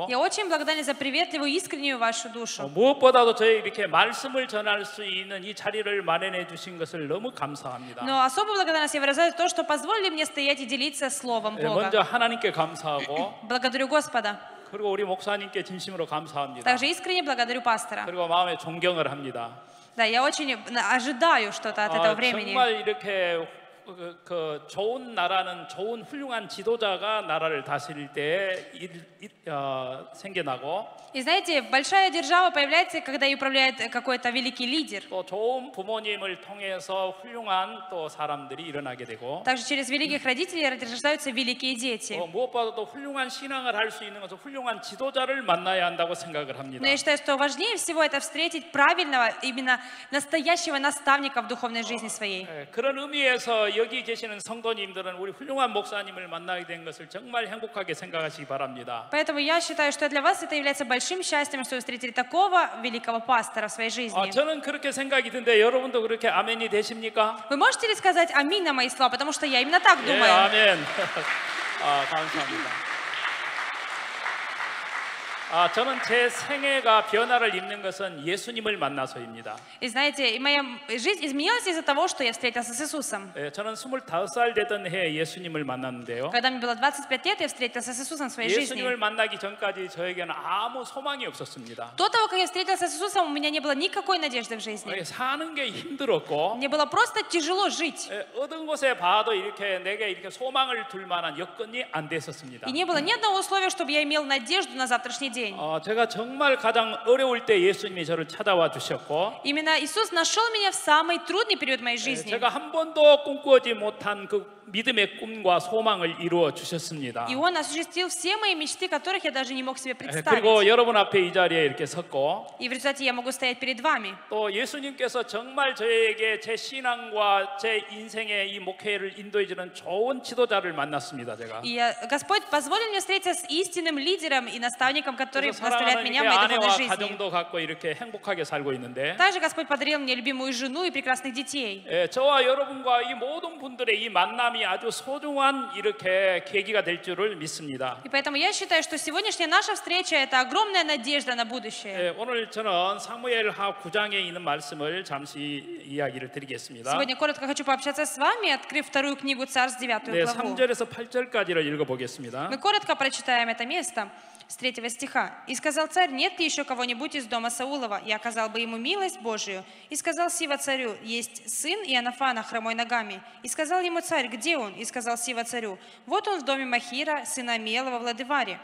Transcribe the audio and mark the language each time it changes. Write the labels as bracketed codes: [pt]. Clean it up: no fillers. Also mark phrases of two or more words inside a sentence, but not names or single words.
[ru] Я очень благодарна за приветливую, искреннюю вашу душу. [ko] 무엇보다도 저희 이렇게 말씀을 전할 수 있는 이 자리를 마련해 주신 것을 너무 감사합니다. [ru] Но особую благодарность я выражаю за то, что позволили мне стоять и делиться Словом [ko] 먼저 [ru] Бога. [ko] 하나님께 감사하고 [ru] Благодарю Господа. [ko] 그리고 우리 목사님께 진심으로 감사합니다. [ru] Также искренне благодарю пастора. [ko] 그리고 마음에 존경을 합니다. [ru] Да, я очень ожидаю что-то от этого времени. [ko] 정말 이렇게 그 좋은 나라는 좋은 훌륭한 지도자가 나라를 다스릴 때 생겨나고 [ru] И знаете, большая держава появляется, когда ей управляет какой-то великий лидер. [ko] 또 좋은 부모님을 통해서 훌륭한 또 사람들이 일어나게 되고 [ru] Также через великих родителей рождаются великие дети. [ko] 무엇보다도 훌륭한 신앙을 할 수 있는 것은 훌륭한 지도자를 만나야 한다고 생각을 합니다. [ru] Но я считаю, что важнее всего это встретить правильного, именно настоящего наставника в духовной жизни своей. [ko] 그런 의미에서 여기 계시는 성도님들은 우리 훌륭한 목사님을 만나게 된 것을 정말 행복하게 생각하시기 바랍니다. [ru] Поэтому я считаю, что для вас это является большим счастьем, что вы встретили такого великого пастора в своей жизни. [ko] 저는 그렇게 생각이 드는데 여러분도 그렇게 아멘이 되십니까? [ru] Вы можете ли сказать аминь на мои слова, потому что я именно так [ko] 예, [ru] думаю. [ko] 아멘. 감사합니다. 저는 제 생애가 변화를 입는 것은 예수님을 만나서입니다. [ru] И знаете, и моя жизнь изменилась из-за того, что я встретился с Иисусом. [ko] 저는 25살 되던 해에 예수님을 만났는데요. [ru] Когда мне было 25 лет, я встретился с Иисусом в своей жизни. [ko] 예수님을 만나기 전까지 저에게는 아무 소망이 없었습니다. [ru] До того, как я встретился с Иисусом, у меня не было никакой надежды в жизни. [ko] 사는 게 힘들었고 [ru] Мне было просто тяжело жить. [ko] 어떤 곳에 봐도 이렇게 내게 이렇게 소망을 둘 만한 여건이 안 됐었습니다. [ru] И не было ни одного условия, чтобы я имел надежду на завтрашний день. [ko] 제가 정말 가장 어려울 때 예수님이 저를 찾아와 주셨고 [ru] Именно Иисус нашел меня в самый трудный период моей жизни. [ko] 제가 한 번도 꿈꾸지 못한 그 믿음의 꿈과 소망을 이루어 주셨습니다. [ru] И Он осуществил все мои мечты, которых я даже не мог себе представить. [ko] 그리고 여러분 앞에 이 자리에 이렇게 섰고 [ru] И в результате я могу стоять перед вами. [ko] 또 예수님께서 정말 저에게 제 신앙과 제 인생의 이 목회를 인도해 주는 좋은 지도자를 만났습니다. 제가. [ru] И Господь позволил мне встретиться с истинным лидером и наставником, который наставляет [ko] 사랑하는 [ru] меня в [ko] 이렇게 [ru] моей духовной [ko] 아내와 [ru] жизни. [ko] 가정도 갖고 이렇게 행복하게 살고 있는데 [ru] Также Господь подарил мне любимую жену и прекрасных детей. [ko] 저와 여러분과 이 모든 분들의 이 만남이 아주 소중한 이렇게 계기가 될 줄을 믿습니다. [ru] И поэтому я считаю, что сегодняшняя наша встреча – это огромная надежда на будущее. [ko] 오늘 저는 사무엘하 9장에 있는 말씀을 잠시 이야기를 드리겠습니다. [ru] Сегодня коротко хочу пообщаться с вами, открыв вторую книгу Царств, 9 [ko] 네, [ru] главу. [ko] 3절에서 8절까지를 읽어보겠습니다. [ru] Мы коротко прочитаем это место с 3 стиха. «И сказал царь, нет ли еще кого-нибудь из дома Саулова, и оказал бы ему милость Божию. И сказал Сива царю, есть сын Иоаннафана, хромой ногами. И сказал ему царь, где он? И сказал Сива царю, вот он в доме Махира, сына Амиелова в Ладеваре.